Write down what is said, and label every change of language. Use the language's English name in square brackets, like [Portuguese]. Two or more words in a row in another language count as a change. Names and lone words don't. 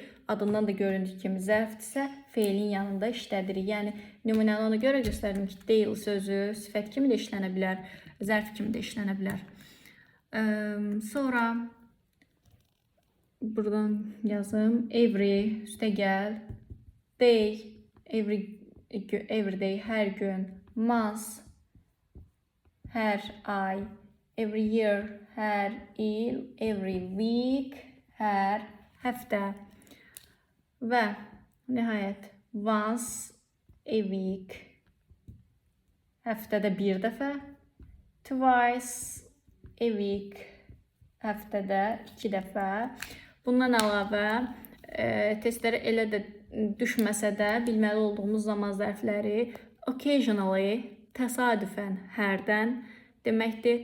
[Azerbaijani] Adından da göründüyü kimi zərfdirsə, feilin yanında işlədirik. Yəni, nümunəni ona görə göstərdim ki, daily sözü sifət kimi də işlənə bilər, zərf kimi də işlənə bilər. Sonra buradan yazım. Every, üstəgəl. [English] Day, every day, [Azerbaijani] hər gün. Month, hər ay. [English] Every year, [Azerbaijani] hər il. [English] Every week, [Azerbaijani] hər həftə. Və nəhayət, [English] once a week, [Azerbaijani] həftədə bir dəfə. [English] Twice a week, [Azerbaijani] həftədə 2 dəfə. Bundan əlavə, testlərə elə də düşməsə də bilməli olduğumuz zaman zərfləri occasionally, təsadüfən, hərdən deməkdir.